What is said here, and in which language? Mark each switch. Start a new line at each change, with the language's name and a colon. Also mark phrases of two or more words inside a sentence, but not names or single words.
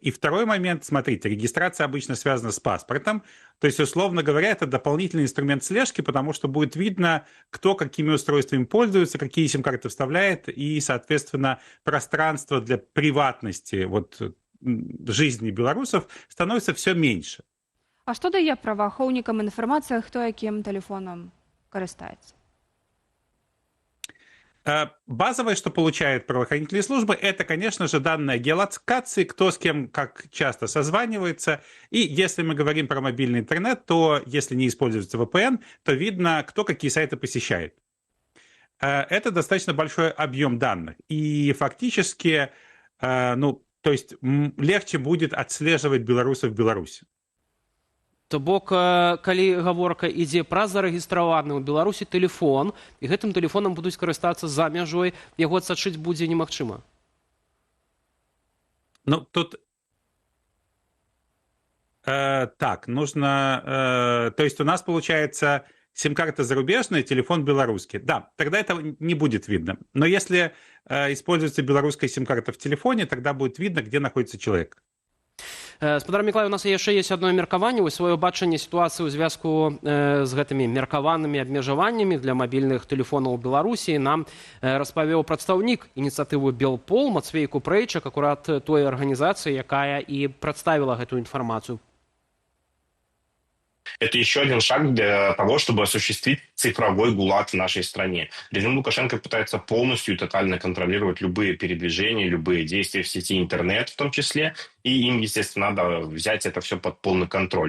Russian: И второй момент, смотрите, регистрация обычно связана с паспортом, то есть, условно говоря, это дополнительный инструмент слежки, потому что будет видно, кто какими устройствами пользуется, какие сим-карты вставляет, и, соответственно, пространство для приватности жизни белорусов становится все меньше.
Belarusian: А што дае праваахоўнікам інфармацыя, хто якім тэлефонам карыстаецца?
Russian: Базовое, что получают правоохранительные службы, это, конечно же, данные геолокации, кто с кем как часто созванивается. И если мы говорим про мобильный интернет, то если не используется VPN, то видно, кто какие сайты посещает. Это достаточно большой объем данных. И фактически, то есть легче будет отслеживать белорусов в Беларуси.
Belarusian: То бок калі гаворка ідзе пра зарэгістраваны ў Беларусі тэлефон і гэтым тэлефонам будуць карыстацца за мяжой, яго адсачыць будзе немагчыма.
Russian: Ну, тут так, нужно... то есть у нас получается сим-карта зарубежная, телефон белорусский. Да, тогда этого не будет видно. Но если используется белорусская сим-карта в телефоне, тогда будет видно, где находится человек.
Belarusian: Спадар Міклай, у нас яшчэ ёсць адно меркаванне, вось сваё бачанне сітуацыі ў звязку з гэтымі меркаванымі абмежаваннямі для мабільных тэлефонаў у Беларусі нам распавёў прадстаўнік ініцыятывы Белпол Мацвей Купрэйчык, акурат той арганізацыі, якая і прадставіла гэтую інфармацыю.
Russian: Это еще один шаг для того, чтобы осуществить цифровой ГУЛАГ в нашей стране. Режим Лукашенко пытается полностью и тотально контролировать любые передвижения, любые действия в сети интернет в том числе, и им, естественно, надо взять это все под полный контроль.